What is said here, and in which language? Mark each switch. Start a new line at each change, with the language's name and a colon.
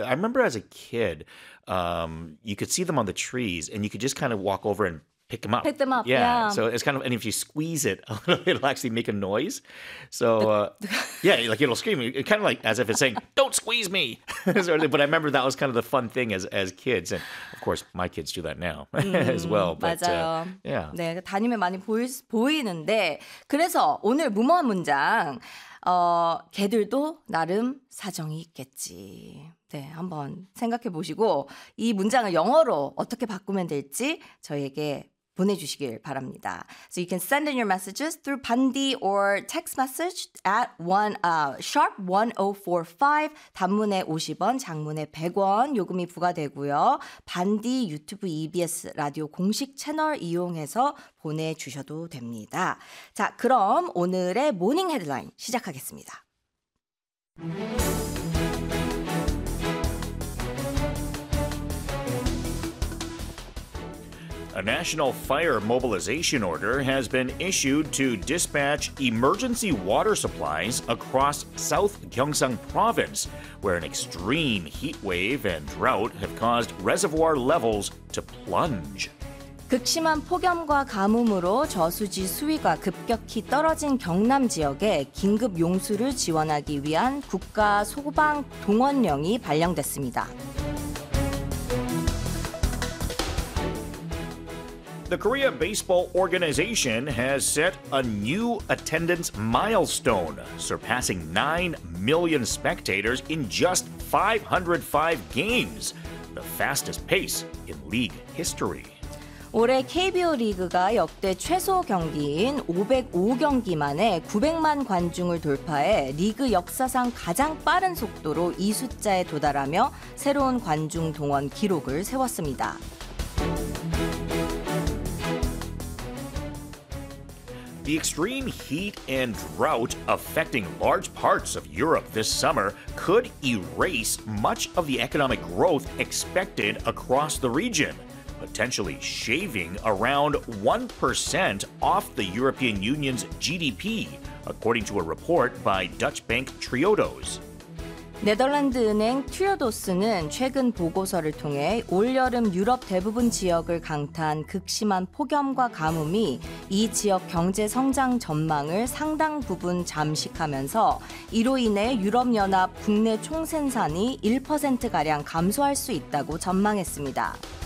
English: I remember as a kid, you could see them on the trees and you could just kind of walk over and pick them up. Yeah. Yeah. So it's kind of, and if you squeeze it, it'll actually make a noise. So like it'll scream. It kind of like as if it's saying, don't squeeze me. But I remember that was kind of the fun thing as kids. And of course, my kids do that now as well. But,
Korean: 맞아요. Yeah. 네, 다니면 많이 보이는데 그래서 오늘 무모한 문장. 개들도 나름 사정이 있겠지. 네, 한번 생각해 보시고 이 문장을 영어로 어떻게 바꾸면 될지 저에게 보내주시길 바랍니다.
English: So you can send in your messages through Bandi or text message at sharp 1045.
Korean: 단문에 50원, 장문에 100원 요금이 부과되고요. Bandi 유튜브 EBS 라디오 공식 채널 이용해서 보내주셔도 됩니다. 자, 그럼 오늘의 모닝 헤드라인 시작하겠습니다.
English: A national fire mobilization order has been issued to dispatch emergency water supplies across South Gyeongsang Province, where an extreme heat wave and drought have caused reservoir levels to plunge.
Korean: 극심한 폭염과 가뭄으로 저수지 수위가 급격히 떨어진 경남 지역에 긴급 용수를 지원하기 위한 국가 소방 동원령이 발령됐습니다.
English: The Korea Baseball Organization has set a new attendance milestone, surpassing 9 million spectators in just 505 games, the fastest pace in league history.
Korean: 올해 KBO 리그가 역대 최소 경기인 505경기 만에 900만 관중을 돌파해 리그 역사상 가장 빠른 속도로 이 숫자에 도달하며 새로운 관중 동원 기록을 세웠습니다.
English: Thank you. The extreme heat and drought affecting large parts of Europe this summer could erase much of the economic growth expected across the region, potentially shaving around 1% off the European Union's GDP, according to a report by Dutch bank Triodos.
Korean: 네덜란드 은행 트리오도스는 최근 보고서를 통해 올여름 유럽 대부분 지역을 강타한 극심한 폭염과 가뭄이 이 지역 경제 성장 전망을 상당 부분 잠식하면서 이로 인해 유럽연합 국내 총생산이 1%가량 감소할 수 있다고 전망했습니다.